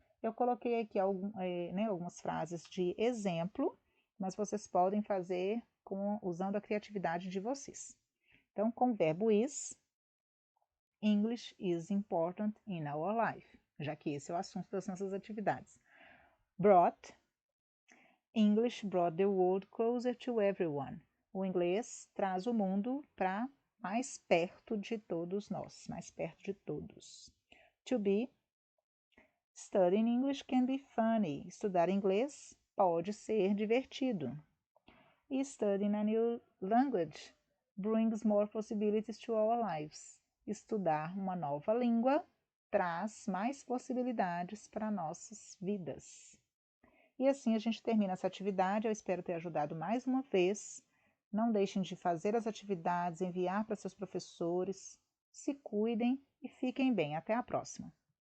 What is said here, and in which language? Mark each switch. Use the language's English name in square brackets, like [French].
[Portuguese] Eu coloquei aqui algumas frases de exemplo, mas vocês podem fazer usando a criatividade de vocês. Então, com o verbo is, [English] English is important in our life, [Portuguese] já que esse é o assunto das nossas atividades. [English] Brought, English brought the world closer to everyone. [Portuguese] O inglês traz o mundo para mais perto de todos nós, mais perto de todos. [English] To be, studying English can be funny. [Portuguese] Estudar inglês pode ser divertido. [English] E studying a new language brings more possibilities to our lives. [Portuguese] Estudar uma nova língua traz mais possibilidades para nossas vidas. E assim a gente termina essa atividade. Eu espero ter ajudado mais uma vez. Não deixem de fazer as atividades, enviar para seus professores. Se cuidem e fiquem bem. Até a próxima!